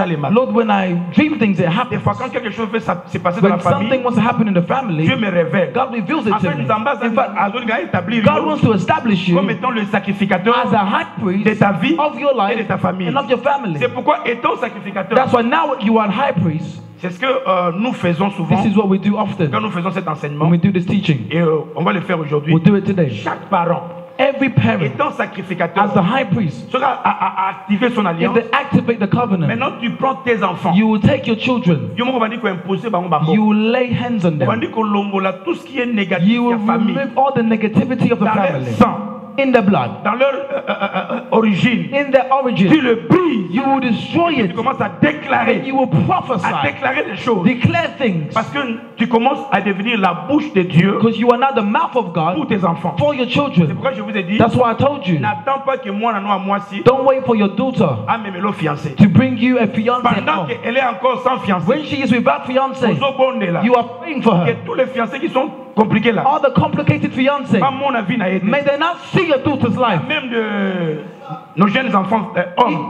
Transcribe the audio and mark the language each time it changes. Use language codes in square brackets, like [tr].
[en] Lord, when I dream things, it happens. When something wants to happen in the family, God reveals it to me. In fact, God wants to establish you as a high priest of your life and of your family. That's why now you are a high priest. [fr] C'est ce que nous faisons souvent. [en] This is what we do often. [fr] Quand nous faisons cet enseignement. [en] When we do this teaching. [fr] Et on va le faire aujourd'hui. [en] We'll do it today. [fr] Chaque parent, [en] every parent, [fr] étant sacrificateur, [en] as the high priest, [fr] sera à activer son alliance. [en] If they activate the covenant, [fr] maintenant tu prends tes enfants. [en] You will take your children. You will lay hands on them. You will remove all the negativity of the family. In the blood, [fr] dans leur origine, [en] in their origin, [fr] tu le brises, [en] you will destroy it. [fr] Tu commences à déclarer, [en] and you will prophesy, [fr] à déclarer des choses, [en] declare things, [fr] parce que tu commences à devenir la bouche de Dieu, [en] because you are now the mouth of God [fr] pour tes enfants, [en] for your children. [fr] C'est pourquoi je vous ai dit, [en] that's why I told you, [fr] n'attends pas que moi à moi si, [en] don't wait for your daughter [fr] fiancé, [en] to bring you a fiancé. [fr] Pendant qu'elle est encore sans fiancé, [en] when she is without fiancé, you are praying for her. [fr] Que tous les fiancés qui sont compliqués là, [en] all the complicated fiancés, may they not see your daughter's life. [fr] Même de nos jeunes enfants, hommes.